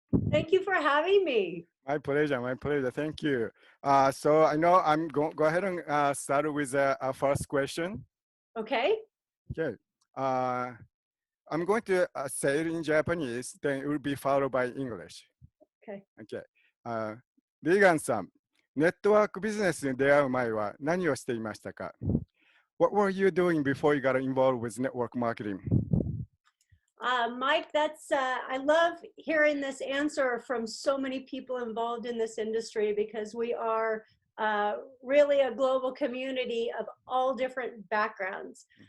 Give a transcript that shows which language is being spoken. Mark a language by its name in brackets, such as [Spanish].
[English] Thank you for having me. My pleasure, my pleasure. Thank you. So I know I'm go ahead and start with our first question. Okay. Okay. I'm going to say it in Japanese, then it will be followed by English. Okay. Okay. [Japanese] リーガンさん、ネットワークビジネスに出会う前は何をしていましたか？ [English] What were you doing before you got involved with network marketing? Mike, I love hearing this answer from so many people involved in this industry because we are really a global community of all different backgrounds.